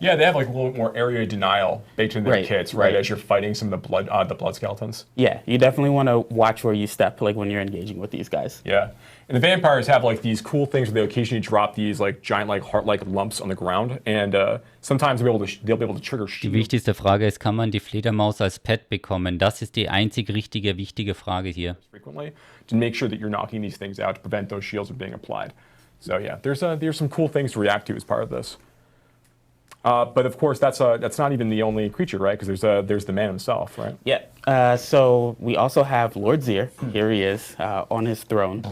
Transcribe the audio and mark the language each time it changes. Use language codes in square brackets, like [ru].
[en] Yeah, they have a little bit more area denial baked into their Right, kits, right? right. As you're fighting some of the blood skeletons. Yeah, you definitely want to watch where you step, when you're engaging with these guys. Yeah, and the vampires have these cool things where they occasionally drop these giant heart-like lumps on the ground, and sometimes they'll be able to trigger [de] Die [en] shield. [de] wichtigste Frage ist, kann man die Fledermaus als Pet bekommen? Das ist die einzig richtige, wichtige Frage hier. [en] Frequently to make sure that you're knocking these things out to prevent those shields from being applied. So yeah, there's some cool things to react to as part of this. But of course, that's not even the only creature, right? Because there's the man himself, right? Yeah. So we also have Lord Zier. Here he is on his throne.